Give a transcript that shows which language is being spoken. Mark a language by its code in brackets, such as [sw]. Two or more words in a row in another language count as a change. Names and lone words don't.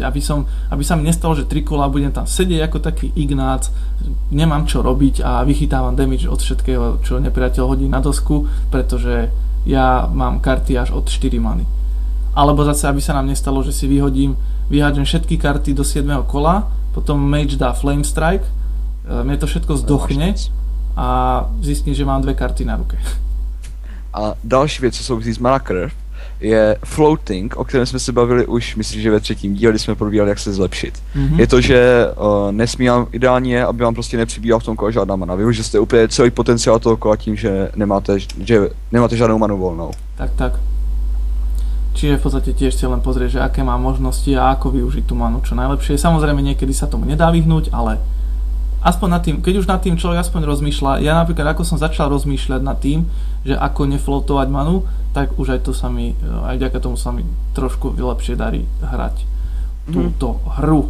[sk] Aby sa mi nestalo, že 3 kola budem tam sedieť ako taký Ignác, nemám čo robiť a vychytávam damage od všetkého, čo nepriateľ hodí na dosku, pretože ja mám karty až od 4 many. Alebo zase, aby sa nám nestalo, že si vyhádžem všetky karty do 7. kola, potom mage dá Flame Strike, mne to všetko zdochne a zistím, že mám 2 karty na ruke. [cs] A další věc, co souvisí s [en] mana curve, [cs] je floating, o kterém jsme se bavili už, myslím, že ve 3. díle, kdy jsme probírali, jak se zlepšit. Je to, že nesmí vám ideální je, aby vám prostě nepřibývala v tom kole žádná mana. Vy že jste úplně celý potenciál toho kola tím, že nemáte žádnou manu volnou. Tak. [sk] Čiže v podstate tiež si len pozrieť, že aké má možnosti a ako využiť tú manu čo najlepšie. Samozrejme niekedy sa tomu nedá vyhnúť, ale aspoň nad tým, keď už nad tým človek aspoň rozmýšľa, ja napríklad ako som začal rozmýšľať nad tým, že ako nefloatovať manu, tak už aj to sa mi, aj vďaka tomu sa mi trošku lepšie darí hrať túto hru.